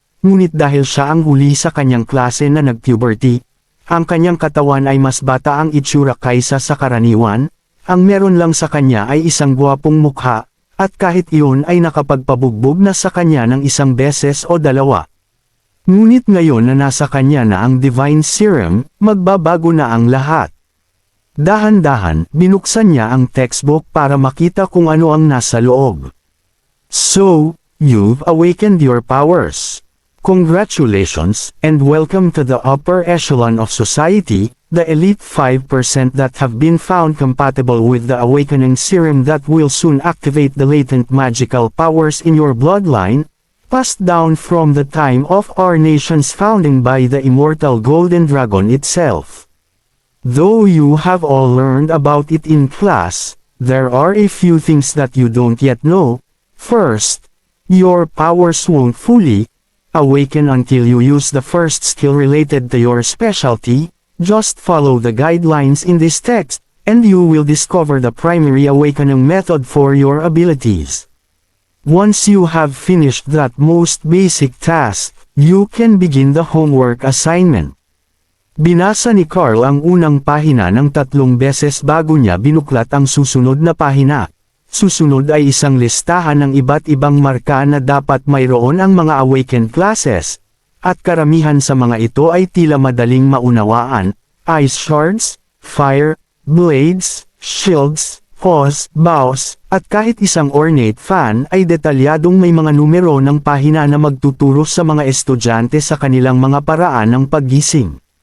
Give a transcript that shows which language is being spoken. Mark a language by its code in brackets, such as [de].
[tl] Ngunit dahil siya ang huli sa kanyang klase na nag-puberty, ang kanyang katawan ay mas bata ang itsura kaysa sa karaniwan, ang meron lang sa kanya ay isang gwapong mukha, at kahit iyon ay nakapagpabugbog na sa kanya ng isang beses o dalawa. Ngunit ngayon na nasa kanya na ang Divine Serum, magbabago na ang lahat. Dahan-dahan, binuksan niya ang textbook para makita kung ano ang nasa loob. [en] So, you've awakened your powers. Congratulations, and welcome to the upper echelon of society, the elite 5% that have been found compatible with the awakening serum that will soon activate the latent magical powers in your bloodline, passed down from the time of our nation's founding by the immortal Golden Dragon itself. Though you have all learned about it in class, there are a few things that you don't yet know. First, your powers won't fully awaken until you use the first skill related to your specialty. Just follow the guidelines in this text, and you will discover the primary awakening method for your abilities. Once you have finished that most basic task, you can begin the homework assignment. [tl] Binasa ni Carl ang unang pahina ng 3 beses bago niya binuklat ang susunod na pahina. Susunod ay isang listahan ng iba't ibang marka na dapat mayroon ang mga awakened classes, at karamihan sa mga ito ay tila madaling maunawaan: ice shards, fire, blades, shields, paws, bows, at kahit isang ornate fan ay detalyadong may mga numero ng pahina na magtuturo sa mga estudyante sa kanilang mga paraan ng paggising.